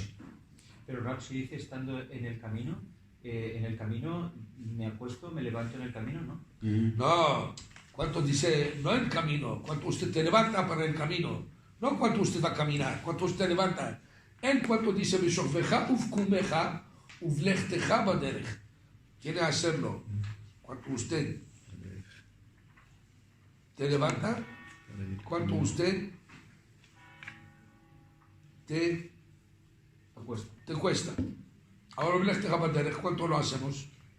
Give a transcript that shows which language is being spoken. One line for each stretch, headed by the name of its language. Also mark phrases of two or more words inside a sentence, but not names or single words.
Spanish: Pero Rashi dice, estando en el camino me acuesto, me levanto en el camino, ¿no? No, cuánto dice, no el camino, cuánto usted te levanta para el camino, no cuánto usted va a caminar, cuánto usted levanta. Él cuánto dice,
Hebrew: בשכבך ובקומך ובלכתך בדרך.
Spanish: Tiene que hacerlo. Cuánto usted te levanta, cuánto usted te cuesta. Ahora
Hebrew: ובלכתך בדרך,
Spanish: ¿cuánto lo hacemos?